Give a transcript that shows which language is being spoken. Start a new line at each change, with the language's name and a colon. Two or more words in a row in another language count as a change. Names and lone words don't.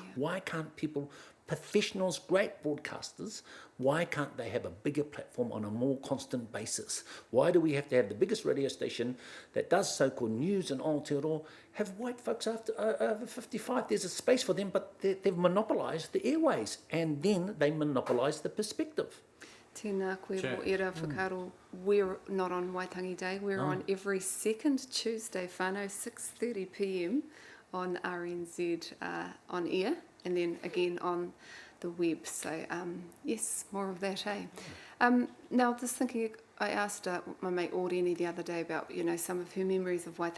English: Why can't people, professionals, great broadcasters, why can't they have a bigger platform on a more constant basis? Why do we have to have the biggest radio station that does so-called news in Aotearoa have white folks over 55? There's a space for them, but they've monopolised the airways, and then they monopolise the perspective.
Māori: Tēnā koe
English: Sure.
Māori: mo ira whakaro.
English: We're not on Waitangi Day. We're on every second Tuesday, whānau, 6:30 p.m. on RNZ on air, and then again on the web. So yes, more of that, eh? Now, just thinking, I asked my mate Oreni the other day about, you know, some of her memories of Waitangi.